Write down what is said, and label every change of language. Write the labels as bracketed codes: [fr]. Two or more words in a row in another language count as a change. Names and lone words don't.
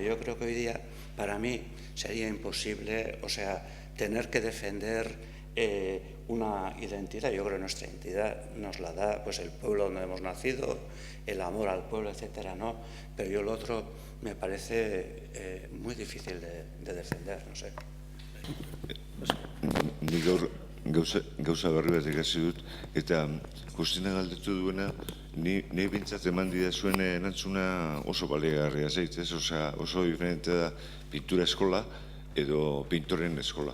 [es] Yo creo que hoy día para mí sería imposible, o sea, tener que defender una identidad. Yo creo que nuestra identidad nos la da pues el pueblo donde hemos nacido, el amor al pueblo, etcétera, ¿no? Pero yo lo otro me parece muy difícil de defender, no sé. [eu] Gauza berri bat ikasi dut, eta Justina galdetu duena, ni bintzat eman didazuen erantzuna oso baliagarria zait, ez? Osea, oso diferente da pintura eskola edo pintoren eskola.